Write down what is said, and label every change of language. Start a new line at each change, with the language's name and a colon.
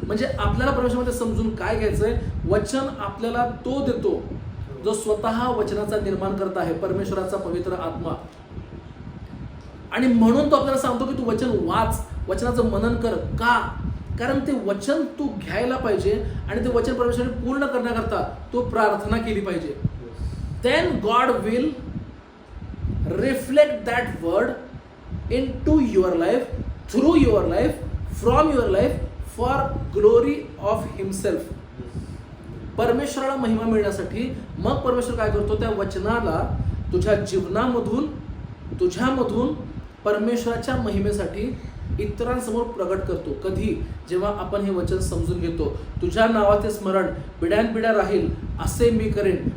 Marathi: म्हणजे आपल्याला परमेश्वरामध्ये समजून काय घ्यायचंय? वचन आपल्याला तो देतो जो स्वतः वचनाचा निर्माण करत आहे, परमेश्वराचा पवित्र आत्मा. आणि म्हणून तो आपल्याला सांगतो की तू वचन वाच, वचनाचं मनन कर. का? कारण ते वचन तू घ्यायला पाहिजे आणि ते वचन परमेश्वराने पूर्ण करण्याकरता तो प्रार्थना केली पाहिजे.
English: Then God will reflect that word into your life, through your life, from your life, for glory of himself.
Marathi: परमेश्वराला महिमा मिळण्यासाठी मग परमेश्वर काय करतो? त्या वचनाला तुझ्या जीवनामधून, तुझ्यामधून परमेश्वराच्या महिमेसाठी इतरांसमोर प्रगट करतो. कधी? जेव्हा आपण हे वचन समजून घेतो. तुझ्या नावाचे स्मरण पिढ्यानपिढ्या राहील असे मी करेन.